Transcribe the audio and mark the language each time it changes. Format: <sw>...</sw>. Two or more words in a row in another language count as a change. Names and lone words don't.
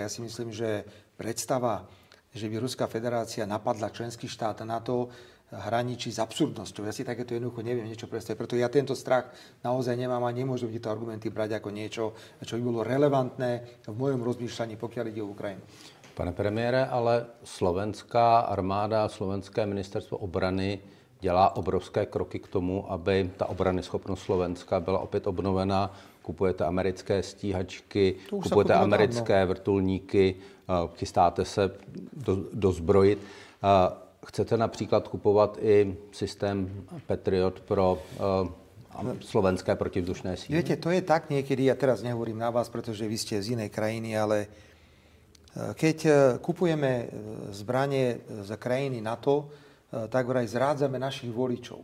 <sk>Ja si myslím, že predstava, že by Ruská federácia napadla členský štát NATO, hraničí s absurdnosťou. Ja si takéto jednoducho neviem niečo predstaviť. Preto ja tento strach naozaj nemám a nemôžem tieto argumenty brať ako niečo, čo by bolo relevantné v mojom rozmýšľaní, pokiaľ ide o Ukrajinu.</sk> <cs>Pane premiére, ale slovenská armáda, slovenské ministerstvo obrany dělá obrovské kroky k tomu, aby ta obranyschopnost Slovenska byla opět obnovená. Kupujete americké stíhačky, kupujete americké vrtulníky, chystáte se dozbrojit. Chcete například kupovat i systém Patriot pro slovenské protivzdušné síly?</cs> <sk>Viete, to je tak niekedy, ja teraz nehovorím na vás, pretože vy ste z inej krajiny, ale keď kupujeme zbranie z krajiny NATO, tak vraj zrádzame našich voličov.</sk>